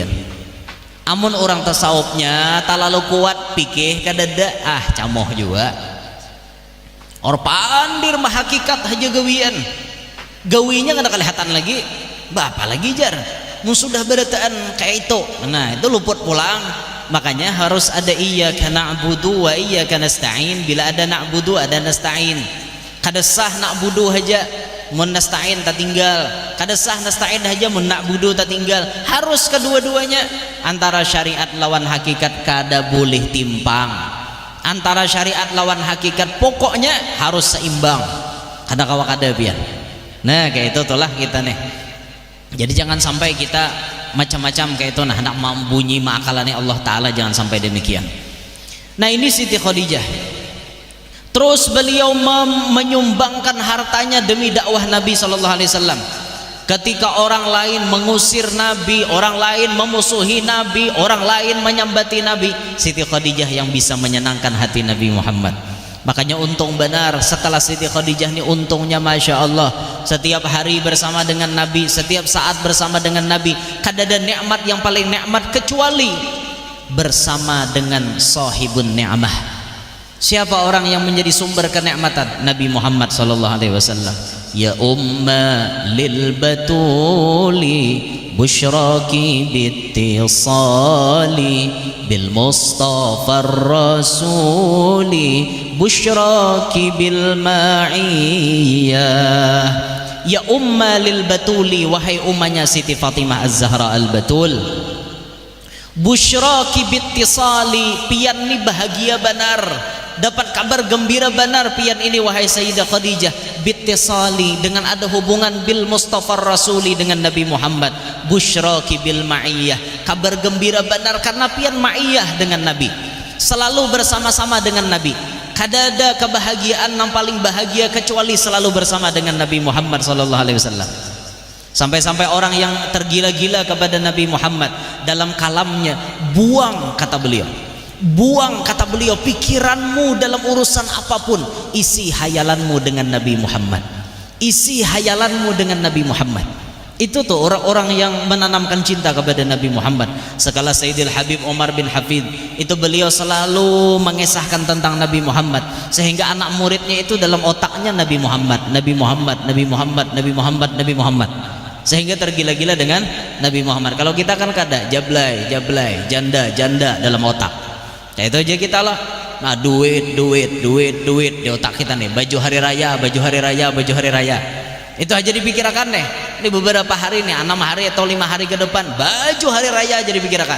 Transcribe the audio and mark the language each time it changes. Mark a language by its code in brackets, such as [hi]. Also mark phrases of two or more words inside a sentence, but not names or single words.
[bjn] Amun orang tasawufnya talalu kuat pikir kada ada camoh juga. Or pandir mah hakikat aja gawian. Gawinya kada kelihatan lagi. Bapak lagi jar. Mun sudah berataan kayak itu. Nah, itu luput pulang. Makanya harus ada [ar] إياك نعبد وإياك نستعين. [bjn] Bila ada na'budu ada nasta'in. Kada sah na'budu aja mun nasta'in tak tinggal. Kada sah nasta'in aja mun na'budu tak tinggal. Harus kedua-duanya. Antara syariat lawan hakikat kada boleh timpang. Antara syariat lawan hakikat pokoknya harus seimbang. Kada kawa kada biar. Nah kayak itu itulah kita nih. Jadi jangan sampai kita macam-macam kayak itu, nah hendak membunyi ma'akalani Allah Ta'ala, jangan sampai demikian. [id] Nah ini Siti Khadijah. Terus beliau menyumbangkan hartanya demi dakwah Nabi SAW. Ketika orang lain mengusir Nabi, orang lain memusuhi Nabi, orang lain menyambati Nabi, Siti Khadijah yang bisa menyenangkan hati Nabi Muhammad. Makanya untung benar setelah Siti Khadijah ini, untungnya [ar] ما شاء الله, [id] setiap hari bersama dengan Nabi, setiap saat bersama dengan Nabi. Kada ada nikmat yang paling nikmat kecuali bersama dengan [ar] صاحب النعمة. [id] Siapa orang yang menjadi sumber kenikmatan? [ar] Nabi Muhammad صلى الله عليه وسلم. يا أم البتول بشراك بالاتصال بالمصطفى الرسول بشراك بالمعية. يا أم البتول, [id] wahai ummahnya Siti Fatimah Az-Zahra Al-Batul, [ar] بشراك بالاتصال, [bjn] pian ni [id] bahagia benar, dapat kabar gembira benar pian ini wahai Sayyidah Khadijah, bittisali, dengan ada hubungan [ar] بالمصطفى الرسول, [id] dengan Nabi Muhammad. [ar] بشراك بالمعية, [id] kabar gembira benar karena pian ma'iyah dengan Nabi, selalu bersama-sama dengan Nabi. Kada ada kebahagiaan yang paling bahagia kecuali selalu bersama dengan Nabi Muhammad [ar] صلى الله عليه وسلم. [id] Sampai-sampai orang yang tergila-gila kepada Nabi Muhammad, dalam kalamnya, buang kata beliau, buang kata beliau pikiranmu dalam urusan apapun, isi hayalanmu dengan Nabi Muhammad, isi hayalanmu dengan Nabi Muhammad. Itu tuh orang-orang yang menanamkan cinta kepada Nabi Muhammad. Sekala Sayyidil Habib Umar bin Hafid, itu beliau selalu mengisahkan tentang Nabi Muhammad, sehingga anak muridnya itu dalam otaknya Nabi Muhammad, Nabi Muhammad, Nabi Muhammad, Nabi Muhammad, Nabi Muhammad, sehingga tergila-gila dengan Nabi Muhammad. Kalau kita kan kada jablay, jablay, janda, janda dalam otak. Ya itu aja kita lah. Nah, duit di otak kita nih. Baju hari raya, baju hari raya, baju hari raya. Itu aja dipikirkan deh. Ini beberapa hari nih, 6 hari atau 5 hari ke depan, baju hari raya aja dipikirkan.